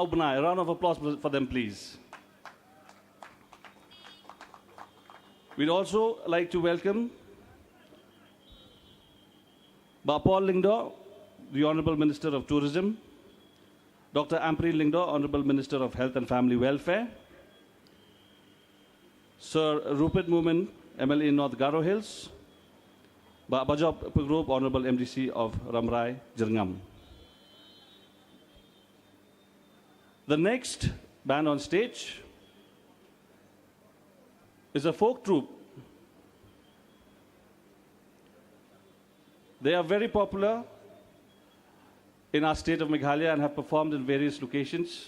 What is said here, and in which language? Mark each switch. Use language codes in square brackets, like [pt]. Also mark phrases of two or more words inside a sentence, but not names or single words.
[en] A round of applause for them, please. We'd also like to welcome Bapol Lingdo, the Honorable Minister of Tourism, Dr. Ampri Lingdo, Honorable Minister of Health and Family Welfare, Sir Rupert Moomin, MLA North Garo Hills, Bajop Group, Honorable MDC of Ramrai, Jirngam. The next band on stage is a folk troupe. They are very popular in our state of Meghalaya and have performed in various locations.